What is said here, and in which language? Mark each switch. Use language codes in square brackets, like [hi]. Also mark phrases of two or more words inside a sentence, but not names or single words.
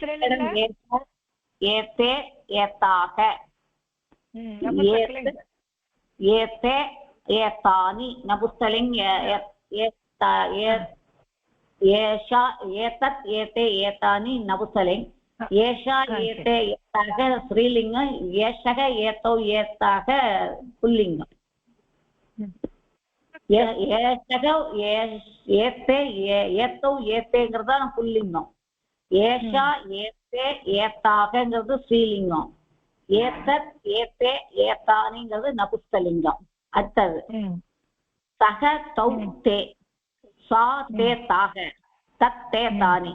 [sa] एते एताः. एते एतानि. नपुंसकलिङ्ग. एषा एतत् एते एतानि नपुंसकलिङ्ग. एषा एते एताः स्त्रीलिङ्ग. एषः एतौ एताः पुल्लिङ्ग. एषः एते एतौ [ta] ஏத்தேங்கிறதா புல்லிங்கம். [sa] एषा एते [ta] ஏத்தாகங்கிறது ஸ்ரீலிங்கம். [sa] एतत् एते [ta] ஏத்தானிங்கிறது நபுஸ்தலிங்கம். அடுத்தது [sa] सः तौ ते सा ते ताः तत् ते तानि.